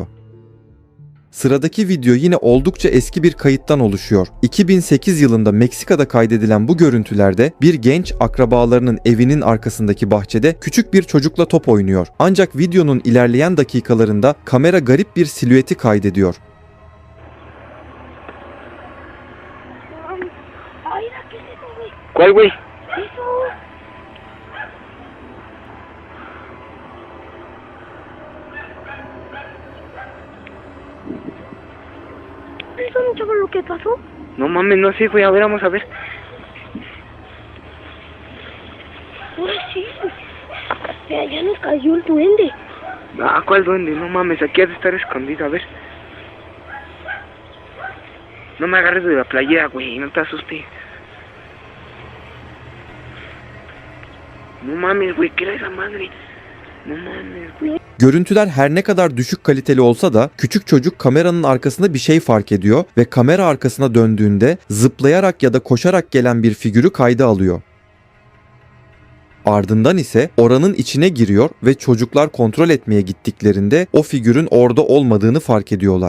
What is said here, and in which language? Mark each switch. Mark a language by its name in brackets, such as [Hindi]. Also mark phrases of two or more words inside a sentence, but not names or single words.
[Turkish] Sıradaki video yine oldukça eski bir kayıttan oluşuyor. 2008 yılında Meksika'da kaydedilen bu görüntülerde bir genç akrabalarının evinin arkasındaki bahçede küçük bir çocukla top oynuyor. Ancak videonun ilerleyen dakikalarında kamera garip bir silüeti kaydediyor. Aira [Spanish] ¿Cuál, güey? Eso. ¿Eso no sabes lo que pasó? No mames, no sé, güey. A ver, vamos a ver. Ahora sí. Mira, ya nos cayó el duende. Ah, ¿cuál duende? No mames, aquí ha de estar escondido, a ver. No me agarres de la playera, güey, no te asustes. No mames, güey, ¿qué era esa madre? No mames, güey. [Turkish] Görüntüler her ne kadar düşük kaliteli olsa da küçük çocuk kameranın arkasında bir şey fark ediyor ve kamera arkasına döndüğünde zıplayarak ya da koşarak gelen bir figürü kayda alıyor. Ardından ise oranın içine giriyor ve çocuklar kontrol etmeye gittiklerinde o figürün orada olmadığını fark ediyorlar.